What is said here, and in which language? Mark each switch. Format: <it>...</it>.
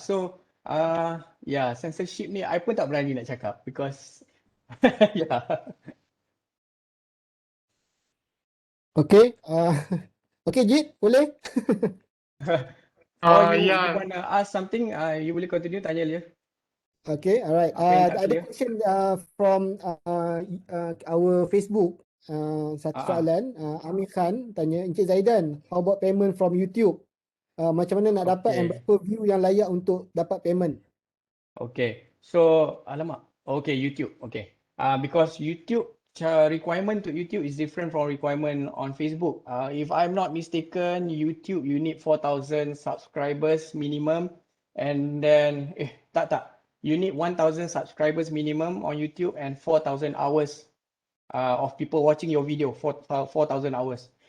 <ms>So censorship ni I pun tak berani nak cakap because Okay, Jit, boleh?</ms> <en>You wanna ask something, you boleh continue,</en> <ms>tanya dia.</ms> <en>Okay, alright.</en> <ms>Ada question from our Facebook. Satu soalan, Amir Khan tanya, Encik Zaidan,</ms> <en>how about payment from YouTube?</en> <ms>Macam mana nak dapat and berapa view yang layak untuk dapat payment?</ms> <en>Okay, so alamak. Okay, YouTube. Okay. Because YouTube requirement to YouTube is different from requirement on Facebook. If I'm not mistaken, YouTube you need 4,000 subscribers minimum, and then you need 1,000 subscribers minimum on YouTube and 4,000 hours of people watching your video, 4,000 hours.</en>